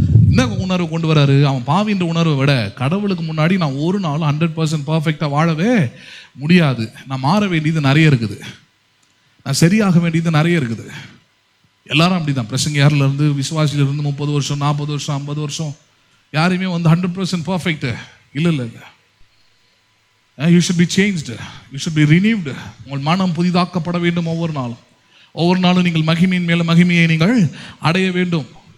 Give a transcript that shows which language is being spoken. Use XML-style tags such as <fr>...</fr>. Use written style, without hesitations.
<ta>என்ன உணர்வு கொண்டு வராரு? அவன் பாவின்ற உணர்வை விட கடவுளுக்கு முன்னாடி நான் ஒரு நாள் 100% பர்ஃபெக்டாக வாழவே முடியாது. நான் மாற வேண்டியது நிறைய இருக்குது, நான் சரியாக வேண்டியது நிறைய இருக்குது. எல்லாரும் அப்படிதான். பிரசங்கியாரிலிருந்து விசுவாசியிலிருந்து 30 வருஷம் 40 வருஷம் 50 வருஷம் யாரையுமே 100% பர்ஃபெக்ட் இல்லை இல்லை இல்லை.</ta> <en>You should be changed, you should be renewed.</en> <ta>உங்கள் மனம் புதிதாக்கப்பட வேண்டும். ஒவ்வொரு நாளும் நீங்கள் மகிமையின் மேல மகிமையை நீங்கள் அடைய வேண்டும்.</ta>